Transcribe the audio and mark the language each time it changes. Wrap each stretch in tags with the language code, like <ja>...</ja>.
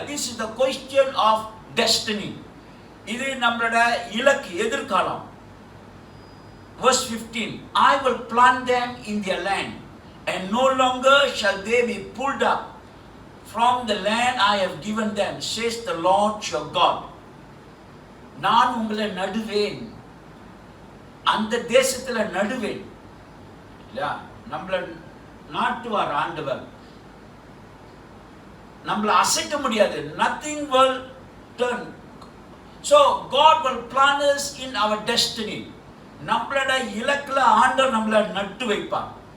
<en>This is the question of destiny.</en> <ta>இது நம்மளோட இலக்கு, எதிர்காலம்.</ta> <en>Verse 15, I will plant them in their land, and no longer shall they be pulled up from the land I have given them, says the Lord your God.</en> <ta>நான் உங்களை நடுவேன், அந்த தேசத்துல நடுவேன். நம்மள நாட்டுவார் ஆண்டவர். நம்மள அசைக்க முடியாது.</ta> <en>Nothing will turn. So God will plant us in our destiny.</en> <ta>நம்மளோட இலக்குல ஆண்டவர் நம்மள நட்டு வைப்பார்.</ta>